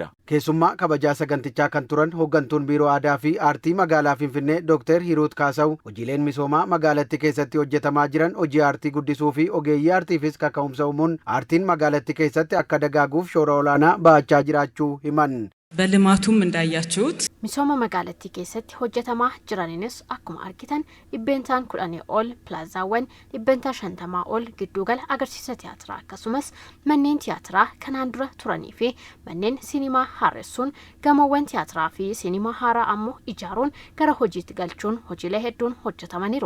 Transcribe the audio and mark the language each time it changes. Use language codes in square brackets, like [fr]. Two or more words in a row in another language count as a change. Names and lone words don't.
[om] Keessummaa kabajaa sagantichaa kan turan hooggantuun Biiroo Aadaa fi Aartii magaalaa Finfinnee Dr. Hiruut Kaasa'uu hojiileen misoomaa magaalattii keessatti hojjetamaa jiran hojii aartii guddisuu fi ogeeyyii aartiifis kaka'umsa uumuun aartiin magaalattii keessatti akka dagaaguuf shoora olaanaa ba'achaa jiraachuu himan. [am] በልማቱም እንዳያችሁት [om] misooma magaalattii keessatti hojjetamaa jiraninis akkuma argitan dhibbentaan 10 ol plaazaawwan dhibbentaa 50 ol giddugala agarsiisa tiyaatiraa akkasumas manneen tiyaatiraa kanaan dura turanii fi manneen sinimaa haaressuun gamoowwan tiyaatiraa fi sinimaa haaraa ammoo ijaaruun gara hojiitti galchuun hojiilee hedduun hojjetamaniiru.